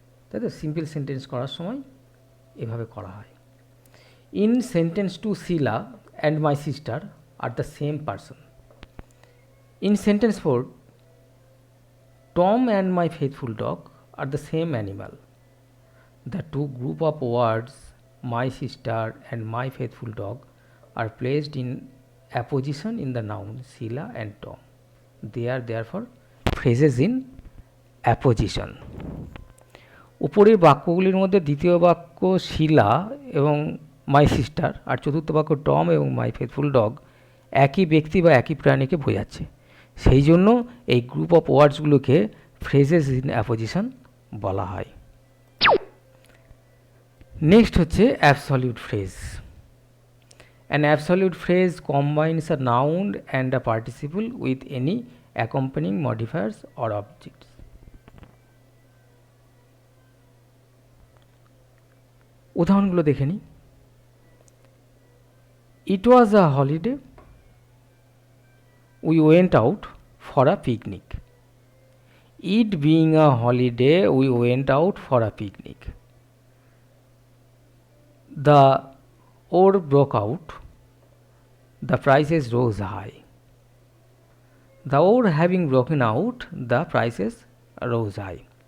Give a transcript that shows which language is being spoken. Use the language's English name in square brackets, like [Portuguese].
[Bangla] তাই তো simple sentence করার সময় এভাবে করা হয়। [English] In sentence two Sheila and my sister are the same person. In sentence four Tom and my faithful dog are the same animal. The two group of words my sister and my faithful dog are placed in apposition in the noun Sheila and Tom. They are therefore phrases in apposition. [Bangla] উপরের বাক্যগুলির মধ্যে দ্বিতীয় বাক্য শিলা এবং [English] my sister [Bangla] আর চতুর্থ বাক্য Tom এবং [English] my faithful dog [Bangla] একই ব্যক্তি বা একই প্রাণীকে বোঝাচ্ছে, সেই জন্য এই group of ওয়ার্ডসগুলোকে phrases in apposition বলা হয়। [English] Next হচ্ছে absolute phrase. An absolute phrase combines a noun and a participle with any accompanying modifiers or objects. [Bangla] উদাহরণগুলো দেখে নিই। [English] It was a holiday, we went out for a picnic. It being a holiday, we went out for a picnic. The war broke out, the prices rose high. The war having broken out, the prices rose high.